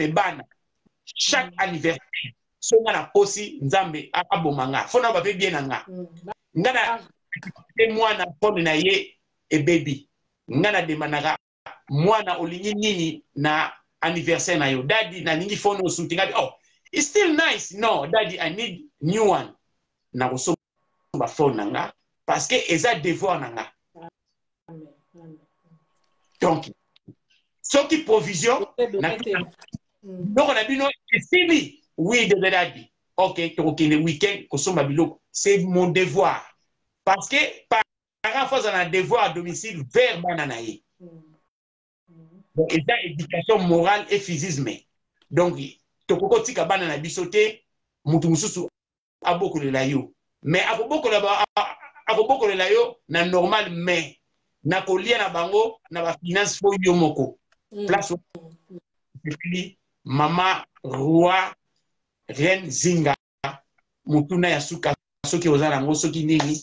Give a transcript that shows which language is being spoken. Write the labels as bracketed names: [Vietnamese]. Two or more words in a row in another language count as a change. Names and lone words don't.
[Lingala] me bana [French] chaque anniversaire [Lingala] so ngana posi nzambe abomanga fona ba pe bien nga ngana te mwana pone na ye e baby ngana demandaka mwana olingi nini na anniversaire na yo daddy na ningi phone osutinga oh [English] it's still nice no daddy I need new one [Lingala] na koso ba phone nanga [French] parce que [Lingala] eza devoir nanga donc soki provision na donc na bino esili oui de daddy ok to [French] le week-end [Lingala] kosomba biloko [French] c'est mon devoir parce que parents font un devoir à domicile vers [Lingala] bana na ye [French] donc [Lingala] eza [French] éducation morale et physique [Lingala] donc tokoko tika bana na biso te mutu mususu abokolela yo mais akobokolela yo na normal mais na kolia na bango na ba finance fo yo moko place mama roi reine zinga mutuna ya suka soki oza nango soki nini